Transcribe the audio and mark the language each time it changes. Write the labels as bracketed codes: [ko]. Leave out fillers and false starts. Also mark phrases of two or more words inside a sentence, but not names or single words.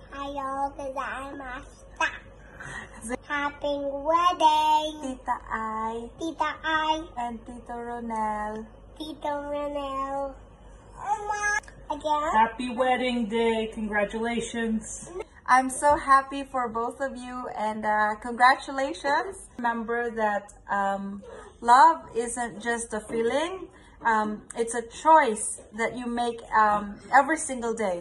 [ja] ありがとうございました. [en] Happy wedding, Tita Ai, Tita Ai, and Tito Ronel. Tito Renel. Again? Happy wedding day. Congratulations. I'm so happy for both of you, and congratulations. Remember that love isn't just a feeling, it's a choice that you make every single day.